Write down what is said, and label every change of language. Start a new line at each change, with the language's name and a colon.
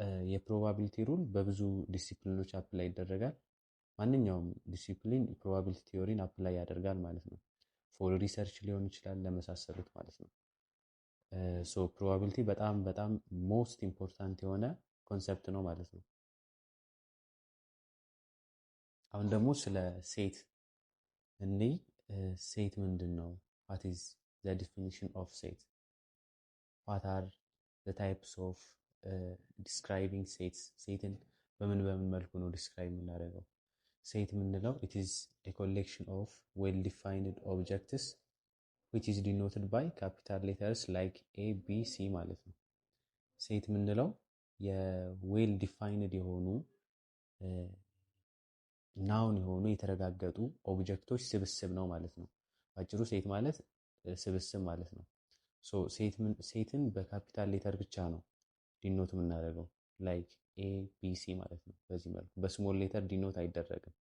Amharic: የፕሮባቢሊቲ ሩል በብዙ ዲሲፕሊኖች አፕላይ ይደረጋል። ማንኛውም ዲሲፕሊን ፕሮባቢሊቲ ቲዮሪን አፕላይ ያደርጋል ማለት ነው። ፎር ሪሰርች ሊሆን ይችላል ለመሳሰሉት ማለት ነው። ፕሮባቢሊቲ በጣም ሞስት ኢምፖርታንት የሆነ ኮንሰፕት ነው ማለት ነው። አሁን ደግሞ ስለ ሴት እንይ። ሴት ምንድን ነው?
English: what is the definition of ሴት? what are the types of describing ሴት?
Amharic: ሴትን በምን መልኩ ነው ዲስክራይብ የምናደርገው? ሴት የምንለው
English: it is a collection of well defined objects which is denoted by capital letters like A, B, C
Amharic: ማለት ነው።
English: ሴት የምንለው
Amharic: የዌል ዲፋይንድ የሆኑ ናውን የሆኑ የተረጋገጡ ኦብጀክቶች ስብስብ ነው ማለት ነው። ባጭሩ ሴት ማለት ስብስብ ማለት ነው። ሶ ሴትን በካፒታል ሌተር ብቻ ነው ዲኖት የምናደርገው ላይክ ኤ ቢ ሲ ማለት ነው። በዚህ መልኩ በስሞል ሌተር ዲኖት አይደረግም።